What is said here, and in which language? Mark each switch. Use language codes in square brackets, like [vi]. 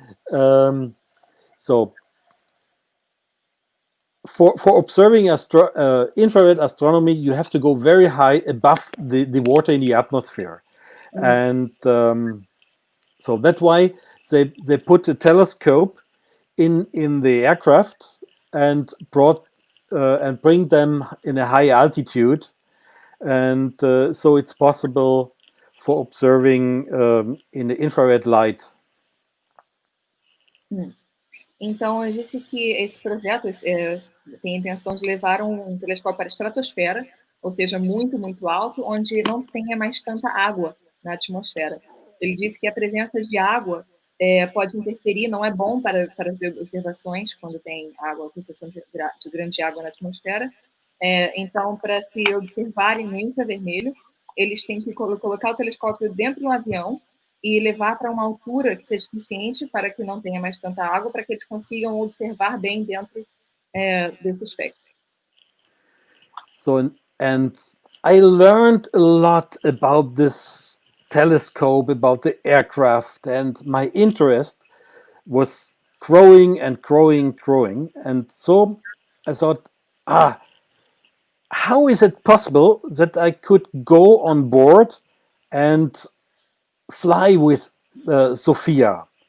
[en] So for observing infrared astronomy, you have to go very high above the water in the atmosphere, and so that's why they put a telescope in the aircraft and bring them in a high altitude, and so it's possible for observing in the infrared light. [pt] Então, eu disse que esse projeto tem a intenção de levar um telescópio para a estratosfera, ou seja, muito, muito alto, onde não tenha mais tanta água na atmosfera. Ele disse que a presença de água pode interferir, não é bom para as observações quando tem água, concessão de grande água na atmosfera. Então, para se observarem no infravermelho, eles têm que colocar o telescópio dentro do avião e levar para uma altura que seja suficiente para que não tenha mais tanta água, para que eles consigam observar bem dentro desse espectro. [en] So, and I learned a lot about this telescope, about the aircraft, and my interest was growing and growing, growing. And so I thought, how is it possible that I could go on board and fly with Sophia?